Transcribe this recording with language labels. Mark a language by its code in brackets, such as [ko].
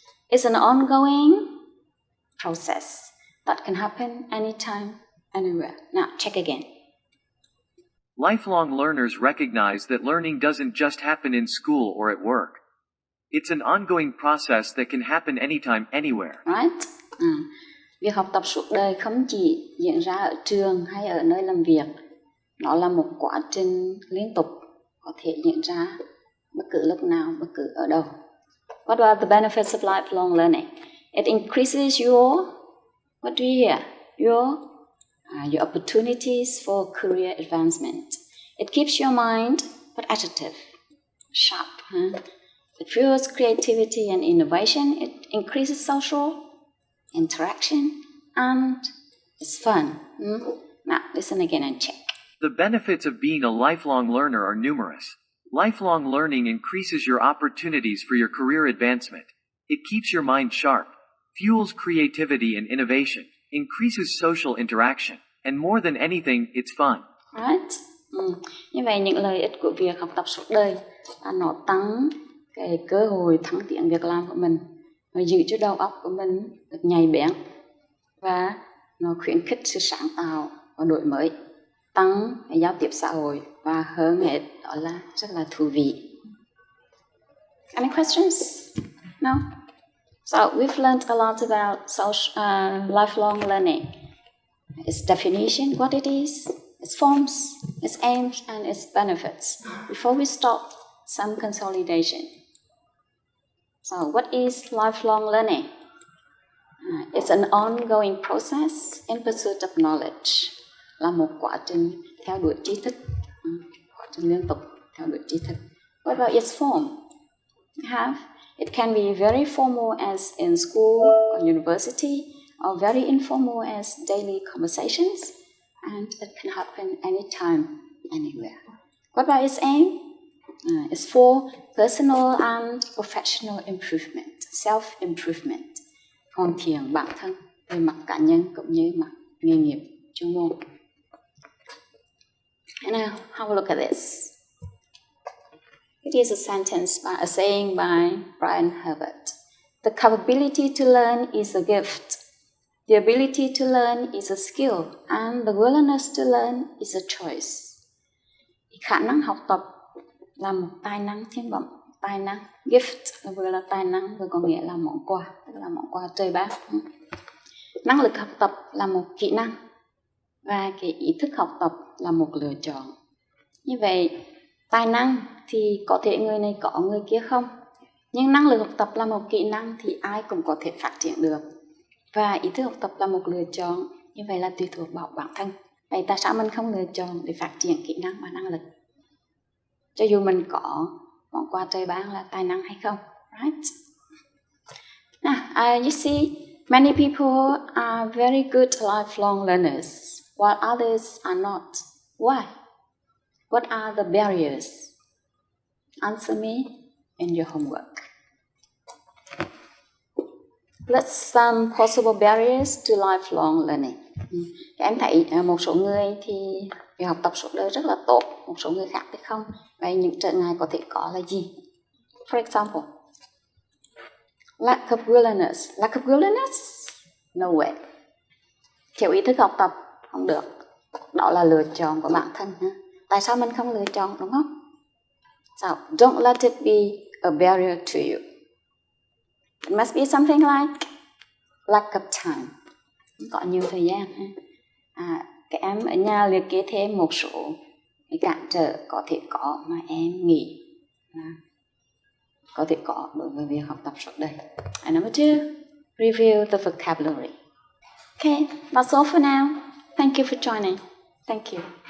[en] It's an ongoing process that can happen anytime, anywhere. Now check again. Lifelong learners recognize that learning doesn't just happen in school or at work. It's an ongoing process that can happen anytime, anywhere. Right? [vi] Việc học tập suốt đời không chỉ diễn ra ở trường hay ở nơi làm việc. Nó là một quá trình liên tục, có thể diễn ra bất cứ lúc nào, bất cứ ở đâu. [en] What are the benefits of lifelong learning? It increases your, what do you hear? Your opportunities for career advancement. It keeps your mind competitive, sharp. It fuels creativity and innovation. It increases social interaction, and it's fun. Now, listen again and check. The benefits of being a lifelong learner are numerous. Lifelong learning increases your opportunities for your career advancement. It keeps your mind sharp, fuels creativity and innovation, increases social interaction, and more than anything, it's fun. Right? [vi] Như vậy những lợi ích của việc học tập suốt đời là nó tăng cái cơ hội thăng tiến việc làm của mình, nó giữ cho đầu óc của mình được nhạy bén, và nó khuyến khích sự sáng tạo và đổi mới, tăng cái giao tiếp xã hội, và hơn hết đó là rất là thú vị. [en] Any questions? No? So we've learned a lot about lifelong learning. Its definition, what it is, its forms, its aims, and its benefits. Before we start, some consolidation. So what is lifelong learning? It's an ongoing process in pursuit of knowledge. [vi] Là một quá trình theo đuổi tri thức, quá trình liên tục theo đuổi tri thức. [en] What about its form? It can be very formal as in school or university, or very informal as daily conversations, and it can happen anytime, anywhere. What about its aim? It's for personal and professional improvement, self-improvement, [vi] hoàn thiện bản thân về mặt cá nhân cũng như mặt nghề nghiệp chuyên môn. [en] And now, have a look at this. It is a saying by Brian Herbert. The capability to learn is a gift. The ability to learn is a skill, and the willingness to learn is a choice. [vi] Khả năng học tập là một tài năng thiên bẩm. Tài năng, gift, vừa là tài năng, vừa có nghĩa là món quà, tức là món quà trời ban. Năng lực học tập là một kỹ năng, và cái ý thức học tập là một lựa chọn. Như vậy, tài năng thì có thể người này có, người kia không. Nhưng năng lực học tập là một kỹ năng thì ai cũng có thể phát triển được. Và ý thức học tập là một lựa chọn, như vậy là tùy thuộc vào bản thân. Vậy tại sao mình không lựa chọn để phát triển kỹ năng và năng lực? Cho dù mình có món quà trời ban là tài năng hay không. [en] Right? Now, you see, many people are very good lifelong learners, while others are not. Why? What are the barriers? Answer me in your homework. Let's some possible barriers to lifelong learning. [vi] Em thấy một số người thì việc học tập suốt đời rất là tốt, một số người khác thì không. Vậy những trở ngại có thể có là gì? [en] For example, lack of willingness. Lack of willingness? No way. [vi] Thiếu ý thức học tập không được. Đó là lựa chọn của bản thân. Tại sao mình không lựa chọn, đúng không? [en] So, don't let it be a barrier to you. It must be something like lack of time. [vi] Không có nhiều thời gian. Các em ở nhà liệt kê thêm một số cái cản trở có thể có mà em nghĩ có thể có đối với việc học tập suốt đời. [en] And number 2, review the vocabulary. Okay, that's all for now. Thank you for joining. Thank you.